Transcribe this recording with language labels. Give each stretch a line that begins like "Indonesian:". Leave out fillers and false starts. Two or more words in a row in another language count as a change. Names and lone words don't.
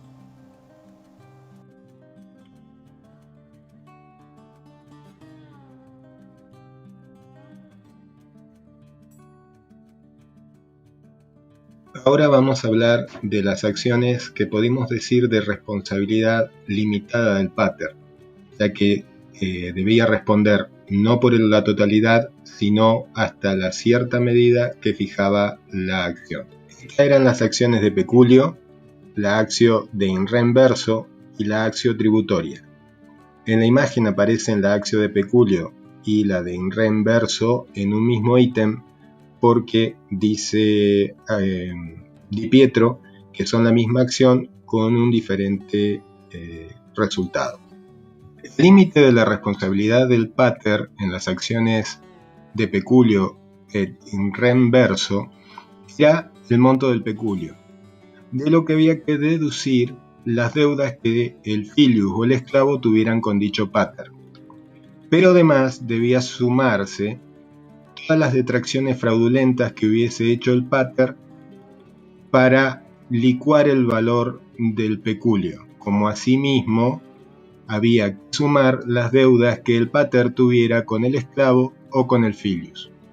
Spanish: Ahora vamos a hablar de las acciones que podemos decir de responsabilidad limitada del pater, ya que debía responder no por la totalidad, sino hasta la cierta medida que fijaba la acción. Estas eran las acciones de peculio, la
Latin: actio de in rem verso
Spanish: y la
Latin: actio tributoria.
Spanish: En la imagen aparecen la
Latin: actio de peculio
Spanish: y la de
Latin: in rem verso
Spanish: en un mismo ítem, porque dice Di Pietro que son la misma acción con un diferente resultado. El límite de la responsabilidad del pater en las acciones de peculio
Latin: et in rem verso
Spanish: era el monto del peculio, de lo que había que deducir las deudas que el filius o el esclavo tuvieran con dicho pater. Pero además debía sumarse todas las detracciones fraudulentas que hubiese hecho el pater para licuar el valor del peculio, como asimismo había que sumar las deudas que el pater tuviera con el esclavo o con el filius.